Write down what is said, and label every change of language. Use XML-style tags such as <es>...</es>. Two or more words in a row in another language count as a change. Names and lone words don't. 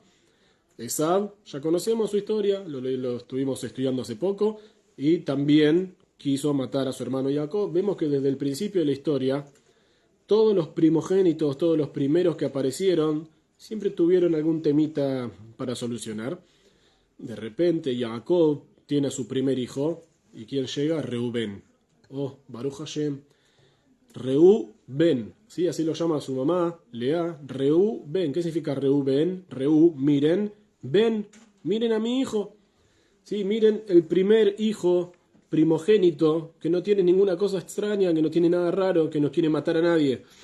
<es>Esav, ya conocemos su historia, lo estuvimos estudiando hace poco, y también quiso matar a su hermano Jacob. Vemos que desde el principio de la historia, todos los primogénitos, todos los primeros que aparecieron, siempre tuvieron algún temita para solucionar. De repente Jacob tiene a su primer hijo, ¿y quién llega? Reubén. Oh,</es> <he>ברוך השם.</he> <es>Reubén, ¿sí? Así lo llama su mamá, Lea. Reubén. ¿Qué significa Reubén? Reú, miren. Ben, miren a mi hijo. Sí, miren el primer hijo primogénito que no tiene ninguna cosa extraña, que no tiene nada raro, que no quiere matar a nadie.</es>